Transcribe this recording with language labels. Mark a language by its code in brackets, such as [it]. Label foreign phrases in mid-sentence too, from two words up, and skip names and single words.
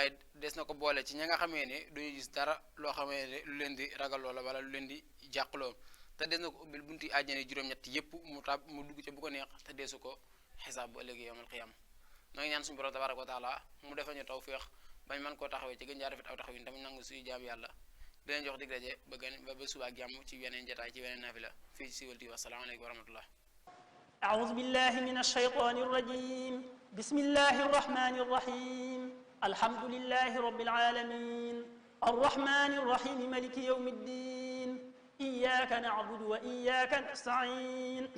[wo] waaye des na ko boole ci ña nga xamee ne duñu gis dara loo xamee ne lu leen di ragaloo la wala lu leen di jàqloo te des na ko ubbil bunti àjjana juróom-ñett yépp mu dugg ca bu ko neex te deesu ko xisaab bu ëllëgee [ar] يوم القيامة [wo] noo ngi ñaan suñu borom [ar] تبارك وتعالى [wo] mu defal ñu tawfeex bañ mën koo taxawee ci gën jaa rafet aw taxawin tamit nangu suñu jaam yàlla di leen jox dig daje ba suba ak jàmm ci yeneen jotaay ci yeneen naafila fii ci Siweul TV [ar] السلام عليكم ورحمة الله أعوذ بالله من الشيطان الرجيم بسم الله الرحمن الرحيم الحمد لله رب العالمين الرحمن الرحيم مالك يوم الدين إياك نعبد وإياك نستعين